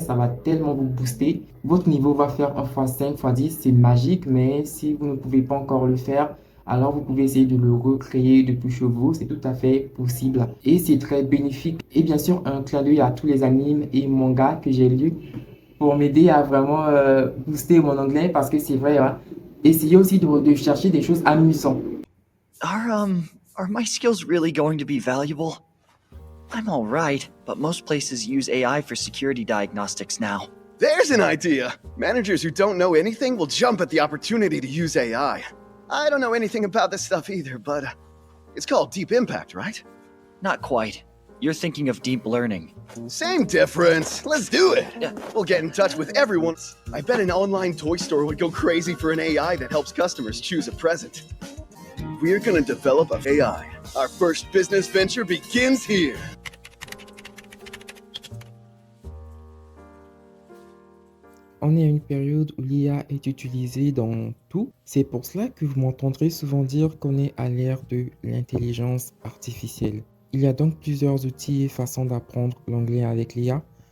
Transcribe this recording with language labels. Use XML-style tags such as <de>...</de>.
<fr>Ça va tellement vous booster. Votre niveau va faire 1 x 5 x 10, c'est magique, mais si vous ne pouvez pas encore le faire, alors vous pouvez essayer de le recréer depuis chez vous, c'est tout à fait possible et c'est très bénéfique. Et bien sûr, un clin d'œil à tous les animes et mangas que j'ai lus pour m'aider à vraiment booster mon anglais parce que c'est vrai, hein, essayez aussi de chercher des choses amusantes.</fr> <en>Are my skills really going to be valuable? I'm all right, but most places use AI for security diagnostics now. There's an idea! Managers who don't know anything will jump at the opportunity to use AI. I don't know anything about this stuff either, but it's called Deep Impact, right? Not quite. You're thinking of deep learning. Same difference. Let's do it. Yeah. We'll get in touch with everyone. I bet an online toy store would go crazy for an AI that helps customers choose a present. We're gonna develop a AI. Our first business venture begins here.</en> <fr>On est à une période où l'IA est utilisée dans tout. C'est pour cela que vous m'entendrez souvent dire qu'on est à l'ère de l'intelligence artificielle. Il y a donc plusieurs outils et façons d'apprendre l'anglais avec l'IA.</fr>